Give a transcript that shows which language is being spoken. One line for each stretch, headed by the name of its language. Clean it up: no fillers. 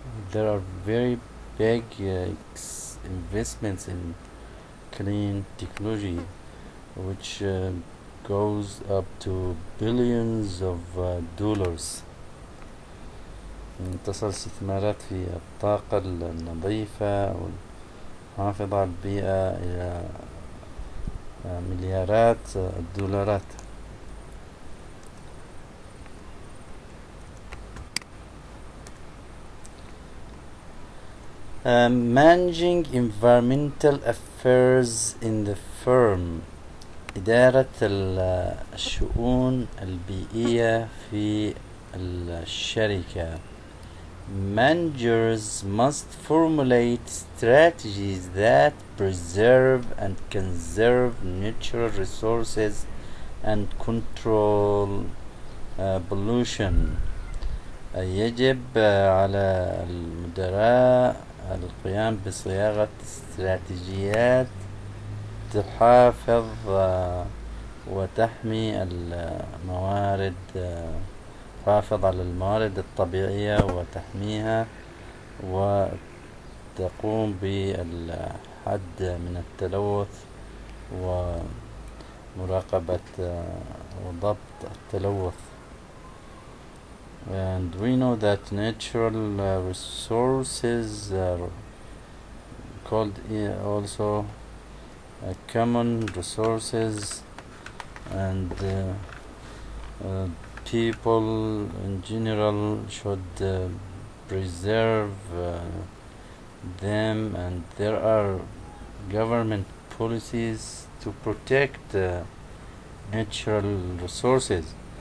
English: There are very big investments in clean technology, which goes up to billions of dollars.
Arabic: تصل استثمارات في الطاقة النظيفة والحافظة على البيئة إلى مليارات الدولارات.
English: Managing environmental affairs in the firm.
Arabic: إدارة الشؤون البيئية في الشركة.
English: Managers must formulate strategies that preserve and conserve natural resources and control pollution.
Arabic: يجب على المدراء القيام بصياغة استراتيجيات تحافظ وتحمي الموارد، تحافظ على الموارد الطبيعية وتحميها، وتقوم بالحد من التلوث ومراقبة وضبط التلوث.
English: And we know that natural resources are called also common resources, and people in general should preserve them, and there are government policies to protect natural resources.